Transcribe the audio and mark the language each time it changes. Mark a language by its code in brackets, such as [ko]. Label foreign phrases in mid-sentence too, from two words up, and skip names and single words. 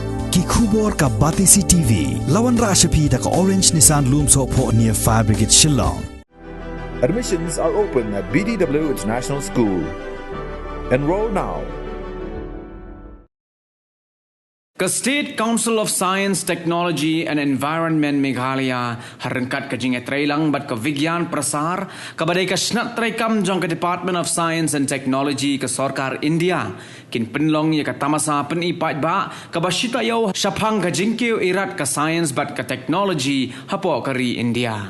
[kha] ki khubor ka Batisi TV lawan rashapi da ka Orange Nissan Loomso po near Fire Brigade Shillong. [en] Admissions are open at BDW International School. Enroll now. [kha] State Council of Science, Technology and Environment Meghalaya harangkat ka jing etrailang bat ka Vigyan Prasar ka badai ka snat traikam jong ka Department of Science and Technology ka Sarkar India kin penlong ya ka tamasa peni Paidbah ka ba Shitaïew Shaphang ka jingkiw irat ka science bat ka technology hapo kari India.